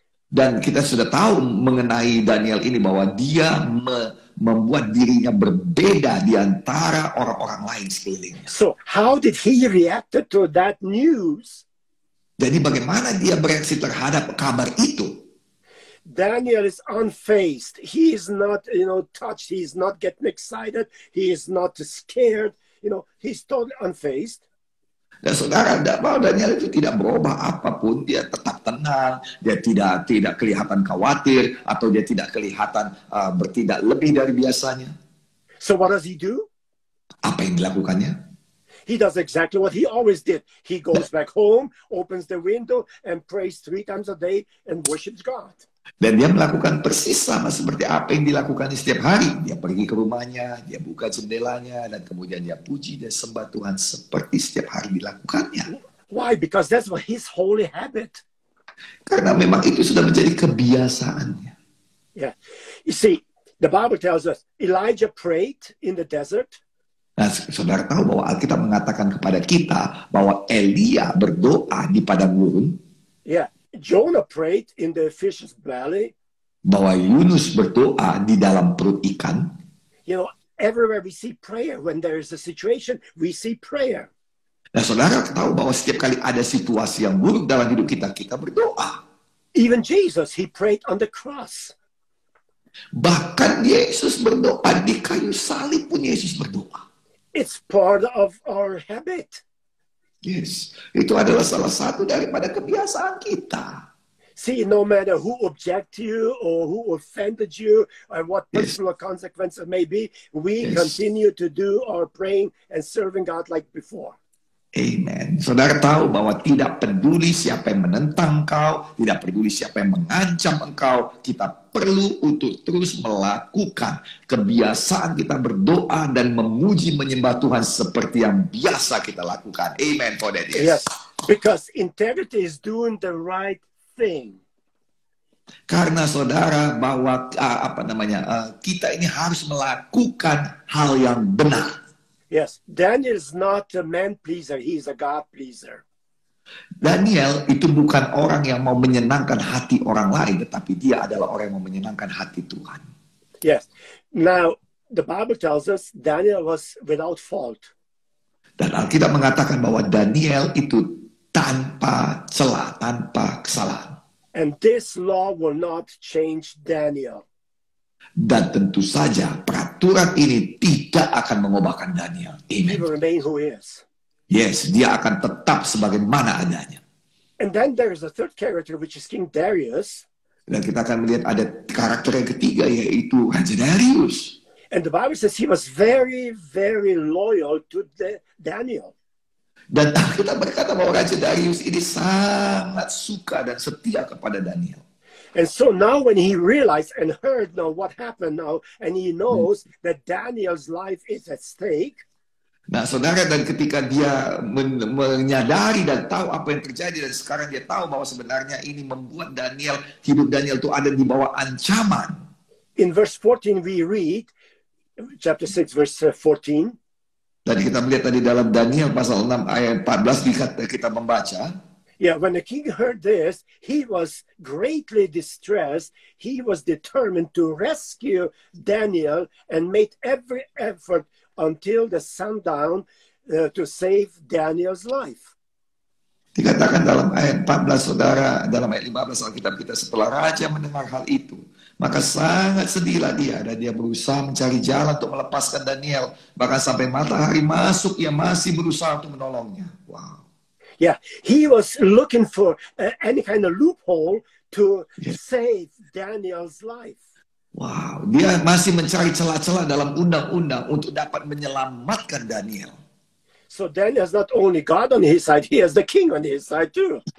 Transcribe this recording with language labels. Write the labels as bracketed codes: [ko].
[id] Dan kita sudah tahu mengenai Daniel ini bahwa dia membuat dirinya berbeda di antara orang-orang lain sekelilingnya. [en] So how did he react to that news? [id] Jadi bagaimana dia bereaksi terhadap kabar itu? [en] Daniel is unfazed. He is not, touched. He is not getting excited. He is not scared. He's totally unfazed. [id] Dan saudara, Daniel itu tidak berubah apapun, dia tetap tenang, dia tidak kelihatan khawatir, atau dia tidak kelihatan bertindak lebih dari biasanya. [en] So what does he do? [id] Apa yang dilakukannya? [en] He does exactly what he always did. He goes back home, opens the window, and prays 3 times a day and worships God. [id] Dan dia melakukan persis sama seperti apa yang dilakukan setiap hari. Dia pergi ke rumahnya, dia buka jendelanya, dan kemudian dia puji dan sembah Tuhan seperti setiap hari dilakukannya. [en] Why? Because that's what his holy habit. [id] Karena memang itu sudah menjadi kebiasaannya. Yeah. [en] You see, the Bible tells us Elijah prayed in the desert. [id] Nah, saudara tahu bahwa Alkitab mengatakan kepada kita bahwa Elia berdoa di padang gurun. Yeah. [en] Jonah prayed in the fish's belly. [id] Bahwa Yunus berdoa di dalam perut ikan. [en] Everywhere we see prayer. When there is a situation, we see prayer. [id] Nah, saudara tahu bahwa setiap kali ada situasi yang buruk dalam hidup kita, kita berdoa. [en] Even Jesus, he prayed on the cross. [id] Bahkan Yesus berdoa di kayu salib pun Yesus berdoa. [en] It's part of our habit. [id] Yes, itu adalah salah satu daripada kebiasaan kita. [en] See, no matter who object to you or who offended you or what personal consequences may be, we continue to do our praying and serving God like before. Amen. [id] Saudara tahu bahwa tidak peduli siapa yang menentang engkau, tidak peduli siapa yang mengancam engkau, kita perlu untuk terus melakukan kebiasaan kita berdoa dan memuji menyembah Tuhan seperti yang biasa kita lakukan. [en] Amen for that. Yes, because integrity is doing the right thing. [id] Karena saudara bahwa kita ini harus melakukan hal yang benar. [en] Yes, Daniel is not a man pleaser, he is a God pleaser. [id] Daniel itu bukan orang yang mau menyenangkan hati orang lain, tetapi dia adalah orang yang mau menyenangkan hati Tuhan. Yes. [en] Now, the Bible tells us Daniel was without fault. [id] Dan Alkitab mengatakan bahwa Daniel itu tanpa celah, tanpa kesalahan. [en] And this law will not change Daniel. [id] Dan tentu saja peraturan ini tidak akan mengubahkan Daniel. [en] He Amen. will remain who he is. [id] Yes, dia akan tetap sebagaimana adanya. [en] And then there is a third character, which is King Darius. [id] Dan kita akan melihat ada karakter yang ketiga, yaitu Raja Darius. [en] And the Bible says he was very, very loyal to Daniel. [id] Dan kita berkata bahwa Raja Darius ini sangat suka dan setia kepada Daniel. [en] And so now when he realized and heard now what happened now, and he knows that Daniel's life is at stake. [id] Nah, saudara, dan ketika dia menyadari dan tahu apa yang terjadi, dan sekarang dia tahu bahwa sebenarnya ini membuat hidup Daniel itu ada di bawah ancaman. [en] In verse 14 we read, chapter 6 verse 14. [id] Tadi kita melihat tadi dalam Daniel pasal 6 ayat 14 kita membaca. [en] Yeah, when the king heard this, he was greatly distressed. He was determined to rescue Daniel and made every effort until the sundown to save Daniel's life. [id] Dikatakan dalam ayat 14, saudara, dalam ayat 15 Alkitab kita, setelah raja mendengar hal itu, maka sangat sedihlah dia, dan dia berusaha mencari jalan untuk melepaskan Daniel. Bahkan sampai matahari masuk, ia masih berusaha untuk menolongnya. Wow. [en] Yeah, he was looking for any kind of loophole to save Daniel's life. [id] Wow, dia masih mencari celah-celah dalam undang-undang untuk dapat menyelamatkan Daniel. [en] So Daniel has not only God on his side, he has the king on his side too.